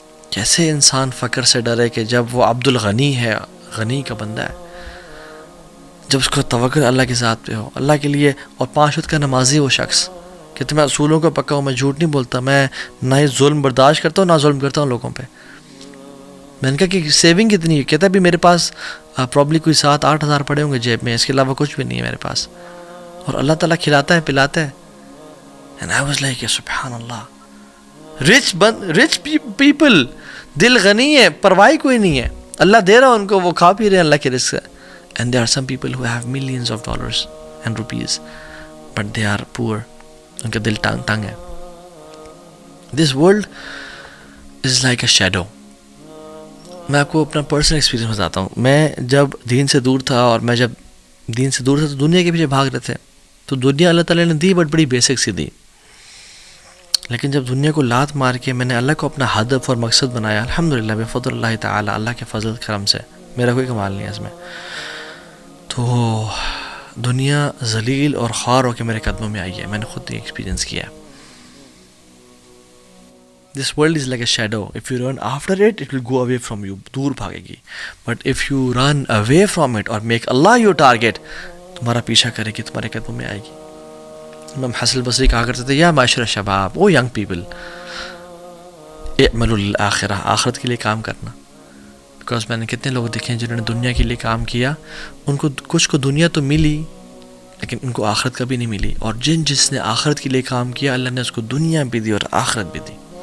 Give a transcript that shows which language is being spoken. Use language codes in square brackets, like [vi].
[ur] کیسے انسان فقر سے ڈرے کہ جب وہ عبد الغنی ہے، غنی کا بندہ ہے، جب اس کو توکل اللہ کے ذات پہ ہو، اللہ کے لیے، اور 5 وقت کا نمازی وہ شخص. کہتے میں اصولوں کا پکا ہوں، میں جھوٹ نہیں بولتا، میں نہ ہی ظلم برداشت کرتا ہوں، نہ ظلم کرتا ہوں لوگوں پہ. میں نے کہا کہ سیونگ کتنی ہے؟ کہتا بھی میرے پاس پرابلی کوئی 7-8 ہزار پڑے ہوں گے جیب میں، اس کے علاوہ کچھ بھی نہیں ہے میرے پاس، اور اللہ تعالیٰ کھلاتا ہے پلاتا ہے. [en] And I was like [ur] سبحان اللہ. [en] rich people، [ur] دل غنی ہے، پرواہ کوئی نہیں ہے، اللہ دے رہا ان کو، وہ کھا پی رہے ہیں اللہ کے رزق سے. [en] And there are some people who have millions of dollars and rupees but they are poor. [ur] ان کا دل تنگ ہے. [en] This world is like a shadow. [ur] میں آپ کو اپنا پرسنل ایکسپیرینس بتاتا ہوں. میں جب دین سے دور تھا، اور میں جب دین سے دور تھا تو دنیا کے پیچھے بھاگ رہے تھے، تو دنیا اللہ تعالیٰ نے دی بٹ بڑی بیسک سی دی. لیکن جب دنیا کو لات مار کے میں نے اللہ کو اپنا ہدف اور مقصد بنایا، الحمدللہ بفضل اللہ تعالیٰ، اللہ کے فضل کرم سے، میرا کوئی کمال نہیں ہے اس میں، تو دنیا ذلیل اور خوار ہو کے میرے قدموں میں آئی ہے. میں نے خود یہ ایکسپیرینس کیا ہے. [en] This world is like a shadow. If you run after it, it will go away from you. [ur] دور بھاگے گی. [en] But if you run away from it or make Allah your target, [ur] تمہارا پیچھا کرے گی، تمہارے قدموں میں آئے گی. امام حسن البصری کہا کرتے تھے [ar] یا معاشر شباب، [en] او young people, [ar] اعملوا للآخرہ، [ur] آخرت کے لیے کام کرنا. بیکاز میں نے کتنے لوگ دیکھے ہیں جنہوں نے دنیا کے لیے کام کیا، ان کو کچھ کو دنیا تو ملی لیکن ان کو آخرت کبھی نہیں ملی. اور جس نے آخرت کے لیے کام کیا اللہ نے اس کو دنیا بھی دی اور آخرت بھی دی.